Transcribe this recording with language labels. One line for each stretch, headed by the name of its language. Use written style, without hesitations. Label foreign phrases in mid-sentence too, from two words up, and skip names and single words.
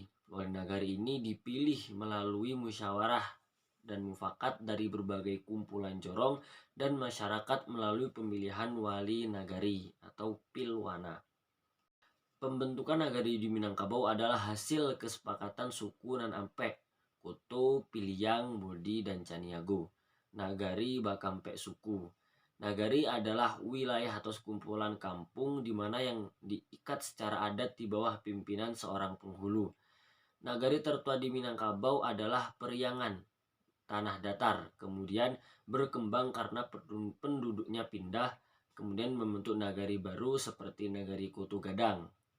Indonesian: Wali nagari ini dipilih melalui musyawarah dan mufakat dari berbagai kumpulan jorong dan masyarakat melalui pemilihan wali nagari atau pilwana. Pembentukan nagari di Minangkabau adalah hasil kesepakatan suku Nan Ampek, Koto, Piliang, Bodi, dan Caniago.
Minangkabau: Nagari Bakampe suku.
Indonesian: Nagari adalah wilayah atau sekumpulan kampung di mana yang diikat secara adat di bawah pimpinan seorang penghulu. Nagari tertua di Minangkabau adalah Periangan, tanah datar, kemudian berkembang karena penduduknya pindah, kemudian membentuk nagari baru seperti Nagari Koto Gadang.